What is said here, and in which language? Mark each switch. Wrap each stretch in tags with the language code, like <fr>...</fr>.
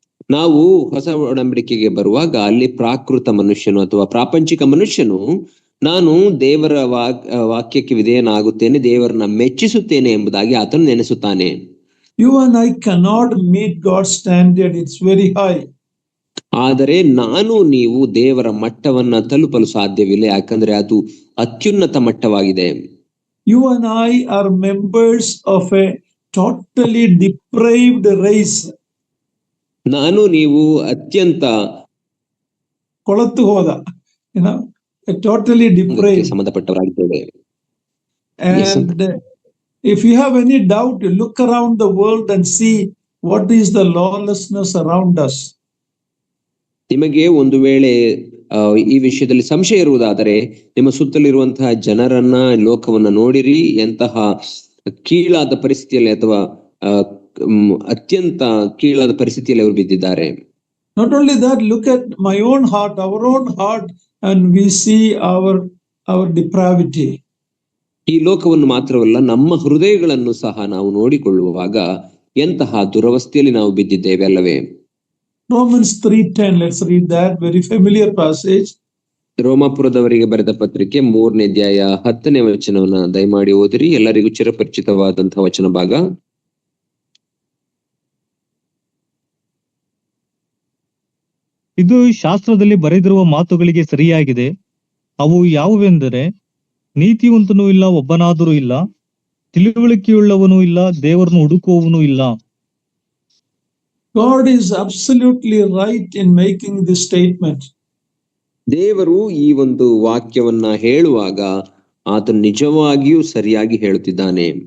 <kn>ನಾವು ಹೊಸ ಒಡಂಬಡಿಕೆಗೆ ಬರುವಾಗ ಅಲ್ಲಿ ಪ್ರಾಕೃತ ಮನುಷ್ಯನು ಅಥವಾ ಪ್ರಾಪಂಚಿಕ ಮನುಷ್ಯನು ನಾನು ದೇವರ ವಾಕ್ಯಕ್ಕೆ ವಿಧೇಯನಾಗುತ್ತೇನೆ, ದೇವರನ್ನ ಮೆಚ್ಚಿಸುತ್ತೇನೆ ಎಂಬುದಾಗಿ ಆತನು ನೆನೆಸುತ್ತಾನೆ.</kn> <en>You and I cannot meet God's standard, it's very high.</en> <kn>ಆದರೆ ನಾನು ನೀವು ದೇವರ ಮಟ್ಟವನ್ನ ತಲುಪಲು ಸಾಧ್ಯವಿಲ್ಲ, ಯಾಕಂದ್ರೆ ಅದು ಅತ್ಯುನ್ನತ ಮಟ್ಟವಾಗಿದೆ.</kn> <en>You and I are members of a totally depraved race.</en> <kn>ನಾನು ನೀವು ಅತ್ಯಂತ ಕೊಳತು ಹೋದ,</kn> <en>totally depraved,</en> <kn>ಸಂಬಂಧಪಟ್ಟವರಾಗಿದ್ದೇವೆ.</kn> <en>Yes, And if you have any doubt, look around the world and see what is the lawlessness around us.</en> <kn>ನಿಮಗೆ ಒಂದು ವೇಳೆ ಈ ವಿಷಯದಲ್ಲಿ ಸಂಶಯ ಇರುವುದಾದರೆ ನಿಮ್ಮ ಸುತ್ತಲಿರುವಂತಹ ಜನರನ್ನ, ಲೋಕವನ್ನ ನೋಡಿರಿ, ಎಂತಹ ಕೀಳಾದ ಪರಿಸ್ಥಿತಿಯಲ್ಲಿ ಅಥವಾ ಅತ್ಯಂತ ಕೀಳಾದ ಪರಿಸ್ಥಿತಿಯಲ್ಲಿ ಅವರು ಬಿದ್ದಿದ್ದಾರೆ.</kn> <en>Not only that, look at my own heart, our own heart, and we see our depravity.</en> <kn>ಈ ಲೋಕವನ್ನು ಮಾತ್ರವಲ್ಲ, ನಮ್ಮ ಹೃದಯಗಳನ್ನು ಸಹ ನಾವು ನೋಡಿಕೊಳ್ಳುವಾಗ ಎಂತಹ ದುರವಸ್ಥೆಯಲ್ಲಿ ನಾವು ಬಿದ್ದಿದ್ದೇವೆ ಅಲ್ಲವೇ?</kn> <en>Romans 3:10, let's read that very familiar passage.</en> <kn>ರೋಮಾಪುರದವರಿಗೆ ಬರೆದ ಪತ್ರಿಕೆ 3ನೇ ಅಧ್ಯಾಯ 10ನೇ ವಚನವನ್ನ ದಯಮಾಡಿ ಓದಿರಿ. ಎಲ್ಲರಿಗೂ ಚಿರಪರಿಚಿತವಾದಂತಹ ವಚನ ಭಾಗ. ಇದು ಶಾಸ್ತ್ರದಲ್ಲಿ ಬರೆದಿರುವ ಮಾತುಗಳಿಗೆ ಸರಿಯಾಗಿದೆ. ಅವು ಯಾವುವೆಂದರೆ, ನೀತಿವಂತನೂ ಇಲ್ಲ, ಒಬ್ಬನಾದರೂ ಇಲ್ಲ, ತಿಳುವಳಿಕೆಯುಳ್ಳವನೂ ಇಲ್ಲ, ದೇವರನ್ನು ಹುಡುಕುವವನೂ ಇಲ್ಲ.</kn> <en>God is absolutely right in making this statement.</en> <kn>ದೇವರು ಈ ಒಂದು ವಾಕ್ಯವನ್ನ ಹೇಳುವಾಗ ಆತನು ನಿಜವಾಗಿಯೂ ಸರಿಯಾಗಿ ಹೇಳುತ್ತಿದ್ದಾನೆ.</kn>